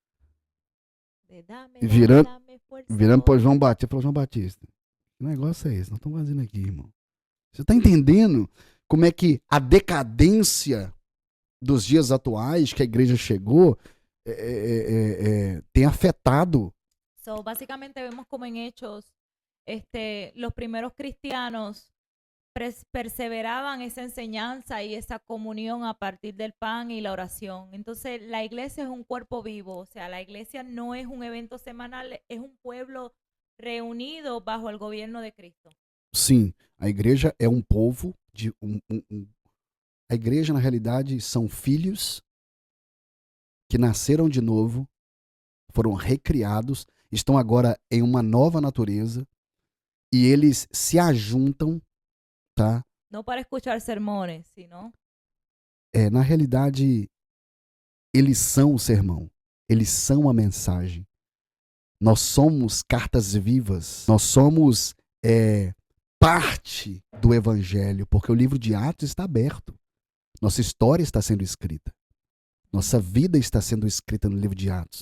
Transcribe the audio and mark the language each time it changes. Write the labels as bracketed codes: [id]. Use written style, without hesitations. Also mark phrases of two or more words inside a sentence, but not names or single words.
[pt] E virando para João Batista. Falou, João Batista, que negócio é esse? Nós estamos fazendo aqui, irmão. Você está entendendo como é que a decadência dos dias atuais que a igreja chegou tem afetado? [es] So, básicamente vemos como en Hechos, los primeros cristianos perseveraban esa enseñanza y esa comunión a partir del pan y la oración. Entonces, la iglesia es un cuerpo vivo, o sea, la iglesia no es un evento semanal, es un pueblo reunido bajo el gobierno de Cristo. [pt] Sim, a igreja é um povo, a igreja na realidade são filhos que nasceram de novo, foram recriados, estão agora em uma nova natureza e eles se ajuntam, tá? [es] Não para escuchar sermones, sino... [pt] Na realidade, eles são o sermão, eles são a mensagem. Nós somos cartas vivas, nós somos parte do evangelho, porque o livro de Atos está aberto. Nossa história está sendo escrita. Nossa vida está sendo escrita no livro de Atos.